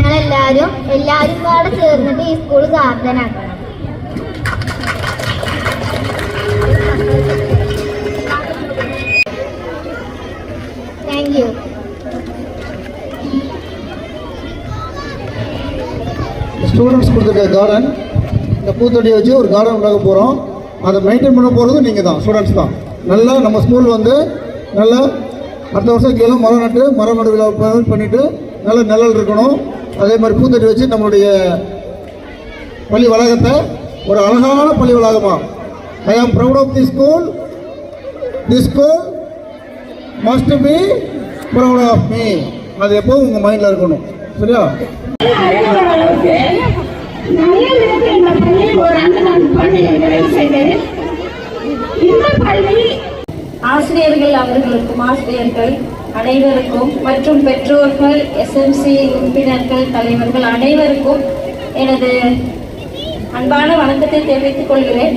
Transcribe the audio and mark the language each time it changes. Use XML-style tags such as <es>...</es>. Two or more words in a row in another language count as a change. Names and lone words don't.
<ml>എല്ലാവരും കൂടെ ചേർന്നിട്ട് ഈ സ്കൂൾ ഗാർഡൻ ആക്കണം.</ml> <en>thank you.</en> <ta>ஸ்டூடெண்ட்ஸ் கொடுத்துருக்க கார்டன், இந்த பூத்தொட்டியை வச்சு ஒரு கார்டன் உண்டாக்க போகிறோம். அதை மெயின்டைன் பண்ண போகிறது நீங்கள் தான், ஸ்டூடெண்ட்ஸ் தான். நல்லா நம்ம ஸ்கூல் வந்து நல்லா அடுத்த வருஷம் கீழே மரம் நடு விழா பண்ணிவிட்டு நல்ல நிழல் இருக்கணும். அதே மாதிரி பூத்தொட்டி வச்சு நம்மளுடைய பள்ளி வளாகத்தை ஒரு அழகான பள்ளி வளாகமாக</ta> <en>I am proud of the school. The school must be proud of me.</en> <ta>அது எப்போவும் உங்கள் மைண்டில் இருக்கணும். சரியா? ஆசிரியர்கள் அவர்களுக்கும் ஆசிரியர்கள் அனைவருக்கும் மற்றும் பெற்றோர்கள், எஸ்எம்சி உறுப்பினர்கள், தலைவர்கள் அனைவருக்கும் எனது அன்பான வணக்கத்தை தெரிவித்துக் கொள்கிறேன்.</ta>